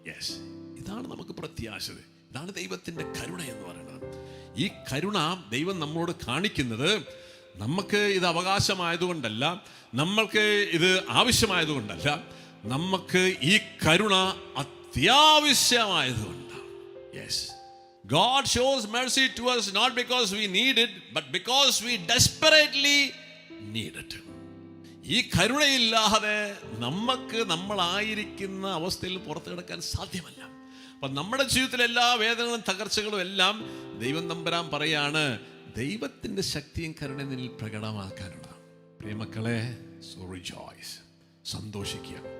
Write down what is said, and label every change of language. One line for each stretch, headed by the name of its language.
Malayalam: Yes, ഇതാണ് നമുക്ക് പ്രത്യാശത. ഇതാണ് ദൈവത്തിൻ്റെ കരുണ എന്ന് പറയുന്നത്. ഈ കരുണ ദൈവം നമ്മളോട് കാണിക്കുന്നത് നമുക്ക് ഇത് അവകാശമായതുകൊണ്ടല്ല, നമ്മൾക്ക് ഇത് ആവശ്യമായതുകൊണ്ടല്ല, നമുക്ക് ഈ കരുണ അത്യാവശ്യമായതുകൊണ്ടാണ്.
English: Yes, God shows mercy to us not because we need it, but because we desperately need it.
Malayalam: ഈ കരുണയില്ലാതെ നമുക്ക് നമ്മളായിരിക്കുന്ന അവസ്ഥയിൽ പുറത്തു കിടക്കാൻ സാധ്യമല്ല. അപ്പം നമ്മുടെ ജീവിതത്തിലെ എല്ലാ വേദനകളും തകർച്ചകളും എല്ലാം ദൈവം തമ്പുരാൻ പറയാണ് ദൈവത്തിൻ്റെ ശക്തിയും കരുണയും നിന്നിൽ പ്രകടമാക്കാനുള്ളതാണ്. പ്രിയമക്കളെ,
English: so rejoice,
Malayalam: സന്തോഷിക്കുക.